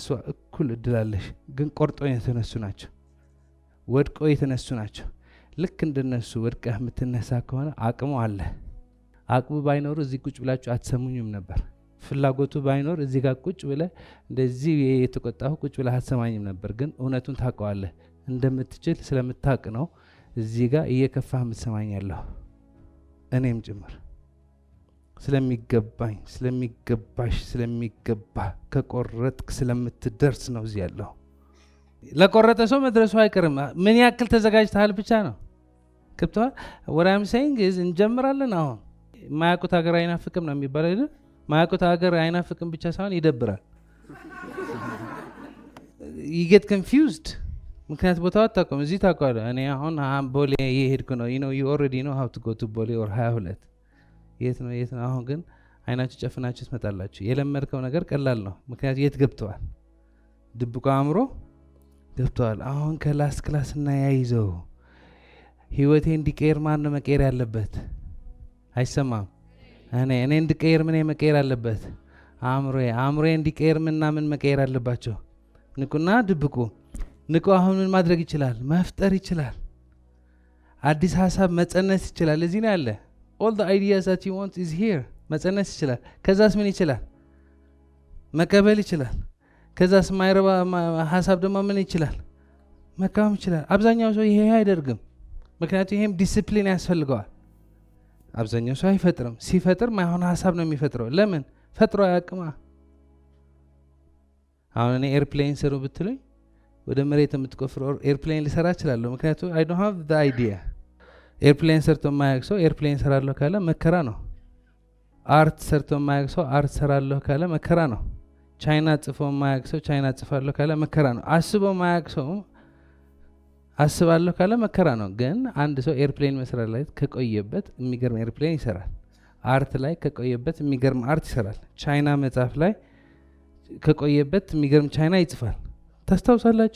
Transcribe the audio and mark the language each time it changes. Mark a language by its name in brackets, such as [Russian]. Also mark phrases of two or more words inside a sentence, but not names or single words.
[Amharic] እኩል እድል አለሽ። ግን ቆርጦ የተነሱ ናቸው፣ ወድቆ የተነሱ ናቸው። ልክ እንደነሱ ወድቀህ የምትነሳ ከሆነ አቅሙ አለ። አቅሙ ባይኖሩ እዚህ ቁጭ ብላችሁ አትሰሙኝም ነበር። ፍላጎቱ ባይኖር እዚህ ጋር ቁጭ ብለህ እንደዚህ የተቆጣሁ ቁጭ ብለህ አትሰማኝም ነበር። ግን እውነቱን ታውቀዋለህ። እንደምትችል ስለምታውቅ ነው እዚህ ጋር እየከፋህ የምትሰማኛለሁ። እኔም ጭምር ስለሚገባኝ፣ ስለሚገባሽ፣ ስለሚገባ ከቆረጥክ ስለምትደርስ ነው እዚህ ያለሁ። ለቆረጠ ሰው መድረሱ አይቀርም። ምን ያክል ተዘጋጅተሃል ብቻ ነው። ክብተዋል ወራም [English] saying is [Amharic] እንጀምራለን። አሁን ማያውቁት ሀገር አይናፍቅም ነው የሚባለው አይደል? ማያውቁት ሀገር አይናፍቅም ብቻ ሳይሆን ይደብራል። [English] you get confused [Amharic] ምክንያት ቦታው አታውቅም። እዚህ ታውቃለህ። እኔ አሁን ቦሌ እየሄድኩ ነው [English] you already know how to go to [Amharic] ቦሌ or 22 የት ነው አሁን ግን አይናችሁ ጨፍናችሁ ትመጣላችሁ። የለመድከው ነገር ቀላል ነው ምክንያቱም የት ገብተዋል። ድብቁ አእምሮ ገብተዋል። አሁን [English] last class [Amharic] እና ያይዘው ህይወቴ እንዲቀየር ማን ነው መቀየር ያለበት? አይሰማም። እኔ እንድቀየር ምን መቀየር አለበት? አእምሮዬ እንዲቀየር ምን መቀየር አለባቸው? ንቁና ድብቁ። ንቁ አሁን ምን ማድረግ ይችላል? መፍጠር ይችላል። አዲስ ሀሳብ መጸነስ ይችላል። እዚህ ነው ያለ። [English] all the ideas that you want is here [Amharic] መጸነስ ይችላል። ከዛስ ምን ይችላል? መቀበል ይችላል። ከዛስ ማይረባ ሀሳብ ደግሞ ምን ይችላል? መቃወም ይችላል። አብዛኛው ሰው ይሄ አይደርግም። ምክንያቱም ይሄም ዲሲፕሊን ያስፈልገዋል። አብዛኛው ሰው አይፈጥርም። ሲፈጥር ማይሆን ሀሳብ ነው የሚፈጥረው። ለምን ፈጥሮ አያውቅማ። አሁን እኔ ኤርፕሌን ስሩ ብትሉኝ ወደ መሬት የምትቆፍረው ኤርፕሌን ሊሰራ እችላለሁ። ምክንያቱም [English] I don't have the idea። [Amharic] ኤርፕሌን ሰርቶ የማያውቅ ሰው ኤርፕሌን ሰራለሁ ካለ መከራ ነው። አርት ሰርቶ የማያውቅ ሰው አርት ሰራለሁ ካለ መከራ ነው። ቻይና ጽፎ የማያውቅ ሰው ቻይና ጽፋለሁ ካለ መከራ ነው። አስቦ የማያውቅ ሰው አስባለሁ ካለ መከራ ነው። ግን አንድ ሰው ኤርፕሌን መስራት ላይ ከቆየበት የሚገርም ኤርፕሌን ይሰራል። አርት ላይ ከቆየበት የሚገርም አርት ይሰራል። ቻይና መጽሐፍ ላይ ከቆየበት የሚገርም ቻይና ይጽፋል። ታስታውሳላችሁ?